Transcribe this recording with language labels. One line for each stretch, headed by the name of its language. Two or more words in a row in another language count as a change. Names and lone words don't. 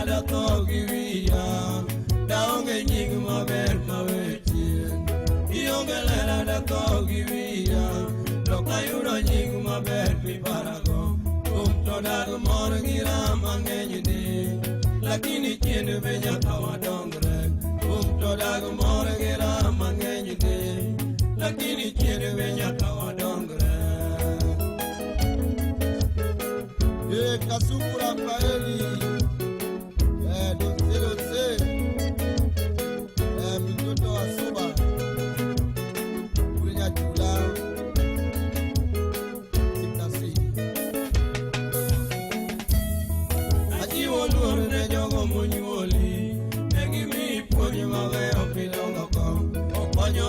Luo (Kenya and Tanzania): datho gi wiya, daonge nying maber mawechien, ionge lera datho gi wiya, ayudo nying maber miparago, to dag mor gi rama ng'eny ni, lakini chien be nyaka wadongre, to dag mor gi rama ng'eny ni, lakini chien be nyaka wadongre. Kasuku Rafaeli.
Swahili: Dose. Mtoto wa Suba.
Luo (Kenya and Tanzania): Kulinya chula. Luor ne jogo monyuoli, ne gimi puonj mabeyo pidongo kom, okonyo